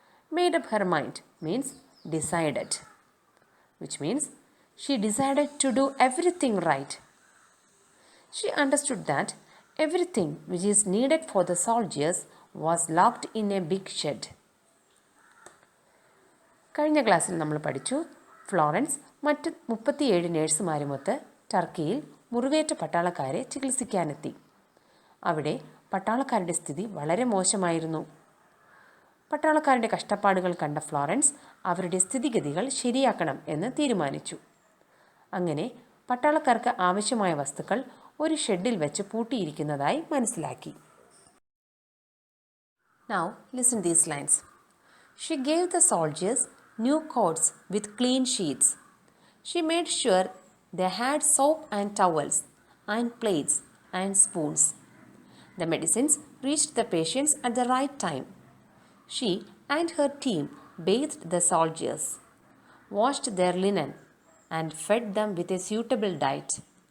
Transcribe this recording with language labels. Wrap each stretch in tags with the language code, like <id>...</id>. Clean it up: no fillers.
<en>Made up her mind means decided, which means she decided to do everything right. She understood that everything which is needed for the soldiers was locked in a big shed.</en> <ml>കഴിഞ്ഞ ക്ലാസ്സിൽ നമ്മൾ പഠിച്ചു Florence മറ്റ് 37 നേഴ്സുമാരുമൊത്ത് ടർക്കിയിൽ മുറിവേറ്റ പട്ടാളക്കാരെ ചികിത്സിക്കാനെത്തി. അവിടെ പട്ടാളക്കാരുടെ സ്ഥിതി വളരെ മോശമായിരുന്നു. പട്ടാളക്കാരുടെ കഷ്ടപ്പാടുകൾ കണ്ട ഫ്ലോറൻസ് അവരുടെ സ്ഥിതിഗതികൾ ശരിയാക്കണം എന്ന് തീരുമാനിച്ചു. അങ്ങനെ പട്ടാളക്കാർക്ക് ആവശ്യമായ വസ്തുക്കൾ ഒരു ഷെഡിൽ വെച്ച് പൂട്ടിയിരിക്കുന്നതായി മനസ്സിലാക്കി.</ml> <en>Now listen these lines. She gave the soldiers new coats with clean sheets. She made sure they had soap and towels and plates and spoons. The medicines reached the patients at the right time. She and her team bathed the soldiers, washed their linen, and fed them with a suitable diet.</en>